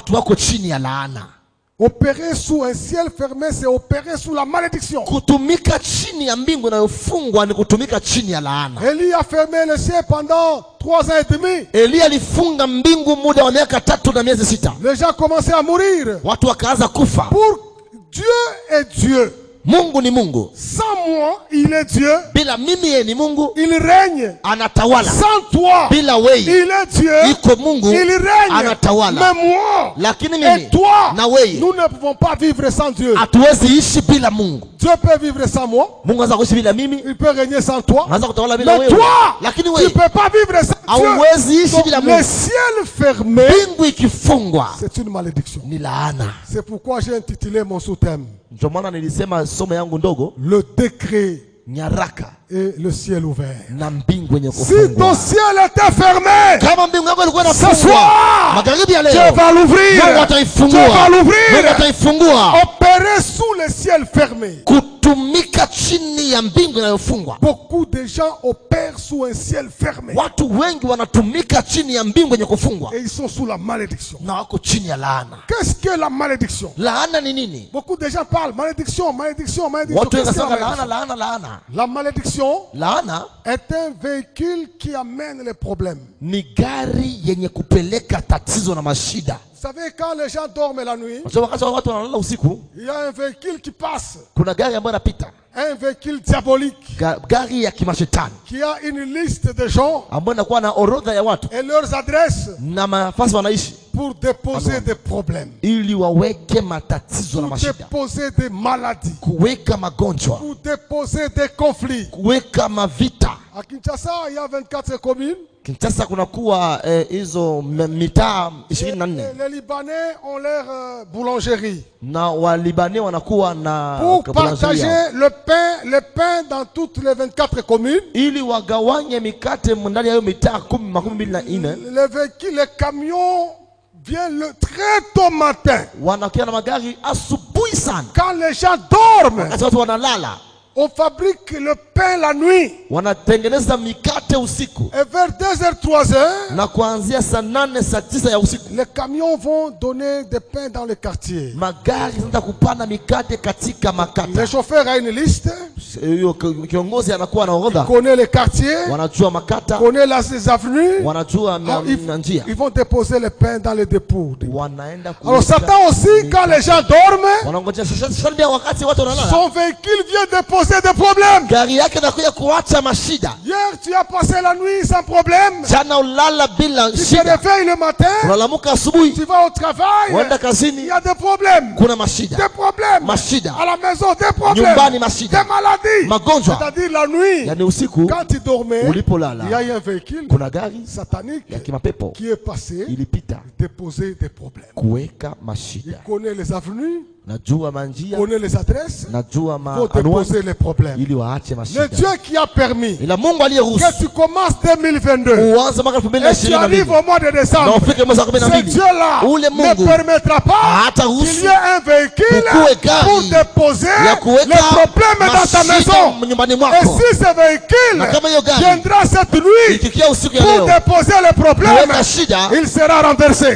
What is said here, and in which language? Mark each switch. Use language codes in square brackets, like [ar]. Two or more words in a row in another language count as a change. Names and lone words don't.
[fr] Opérer sous un ciel fermé, c'est opérer sous la malédiction. Élie a fermé le ciel pendant 3 ans et demi. Les gens commençaient à mourir. Pour Dieu est Dieu. [sw] Mungu ni Mungu. [fr] Sans moi, il est Dieu. [sw] Bila mimi yeye ni Mungu. [fr] Il règne. [sw] Anatawala. [fr] Sans toi, [sw] bila wewe, [fr] il est Dieu. [sw] Iko Mungu. [fr] Il règne. [sw] Anatawala. [fr] Mais moi, [sw] lakini mimi [fr] et toi, [sw] na wewe, [fr] nous ne pouvons pas vivre sans Dieu. [sw] Hatuwezi ishi bila Mungu. [fr] Dieu peut vivre sans moi. [sw] Mungu anaweza kuishi bila mimi. [fr] Il peut régner sans toi. [sw] Anaweza kutawala bila wewe. [fr] Mais toi, [sw] lakini [fr] tu [sw] wewe, [fr] peux pas vivre sans Dieu. [sw] Hauwezi ishi bila Mungu. [fr] Le ciel fermé, [sw] mbingu ikifungwa, [fr] c'est une malédiction. [sw] Ni laana. [fr] C'est pourquoi j'ai intitulé mon sous-thème, [sw] ndio maana nilisema somo yangu ndogo, [fr] le décret [sw] nyaraka [fr] et le ciel ouvert. [sw] Na mbingu yenye kufungwa. [fr] Si ton ciel était fermé, [sw] kama mbingu yako ilikuwa inafungwa, [fr] ce soir, [sw] magharibi ya leo, [fr] Dieu va l'ouvrir. [sw] Mungu ataifungua. [fr] Dieu va l'ouvrir. [sw] Mungu ataifungua. [fr] Opérer sous le ciel fermé. [sw] Kutumika chini ya mbingu inayofungwa. [fr] Beaucoup de gens opèrent sous un ciel fermé. [sw] Watu wengi wanatumika chini ya mbingu yenye kufungwa. [fr] Et ils sont sous la malédiction. [sw] Na wako chini ya laana. [fr] Qu'est-ce que la malédiction? [sw] Laana ni nini? [fr] Beaucoup de gens parlent malédiction, malédiction, malédiction. [sw] Watu wanasema laana, laana, laana. [fr] La malédiction, [sw] laana, [fr] est un véhicule qui amène les problèmes. [sw] Ni gari yenye kupeleka tatizo na mashida. [fr] Vous savez, quand les gens dorment la nuit, il y a un véhicule qui passe. Un véhicule diabolique. Qui a une liste de gens. Et leurs adresses. Pour déposer des problèmes. Pour déposer des maladies. Pour déposer des conflits. À Kinshasa, il y a 24 communes. [sw] Kinshasa kunakuwa hizo mitaa 24. [fr] Les Libanais ont leur boulangerie. [sw] Na wa Libanais wanakuwa na [fr] pour partager le pain dans toutes les 24 communes. [sw] Ili wagawanye mikate ndani ya hiyo mitaa 24. [fr] Les camions viennent très tôt matin. [sw] Wanakia na magari asubuhi sana. [fr] Quand les gens dorment. [sw] Wakati watu wanalala. [fr] On fabrique le pain la nuit. [sw] Wanatengeneza mikate usiku. [fr] Et vers 2h, 3h, [sw] na kuanzia saa 8 saa 9 ya usiku, [fr] les camions vont donner des pains dans le quartier. [sw] Magari zinaenda kupanda mikate katika makata. [fr] Le chauffeur a une liste. [sw] Kiongozi anakuwa na orodha. [fr] Connaît les quartiers. [sw] Wanajua makata. [fr] Connaît les avenues. [sw] Wanajua njia. [fr] Ils vont déposer les pains dans les dépôts. [sw] Wanaenda. [fr] Alors Satan aussi, quand les gens dorment, [sw] wanangojea wakati watu wanalala, [fr] son véhicule vient déposer déposer des problèmes. [sw] Gari yake inakuja kuacha mashida. [fr] Hier tu as passé la nuit sans problème. [sw] Jana ulala bila shida. [fr] Tu te réveilles le matin. [sw] Unalamuka asubuhi. [fr] Tu vas au travail. [sw] Unaenda kazini. [fr] Il y a des problèmes. [sw] Kuna mashida. [fr] Des problèmes. [sw] Mashida. [fr] À la maison des problèmes. [sw] Nyumbani mashida. [fr] Des maladies. [sw] Magonjwa. [fr] C'est-à-dire la nuit. [sw] Yani usiku. [fr] Quand tu dormais. [sw] Ulipolala. [fr] Il y a eu un véhicule. [sw] Kuna gari satanique. Ya kimapepo. [fr] Qui est passé. [sw] Ilipita. [fr] Déposer des problèmes. [sw] Kuweka mashida. [fr] Il connaît les avenues. [sw] Najua manjia. [fr] Connaît les adresses. [sw] Najua [fr] faut déposer les problèmes. [sw] Ili waache mashida. [fr] Le Dieu qui a permis. [sw] Ila Mungu aliyeruhusu. [fr] Que tu commences 2022. [sw] Uanze mwaka 2022. [fr] Et tu arrives au mois de décembre. Ce Dieu-là ne permettra pas qu'il y ait un véhicule pour déposer les problèmes dans ta maison. Et si ce véhicule viendra cette nuit pour déposer les problèmes, il sera renversé.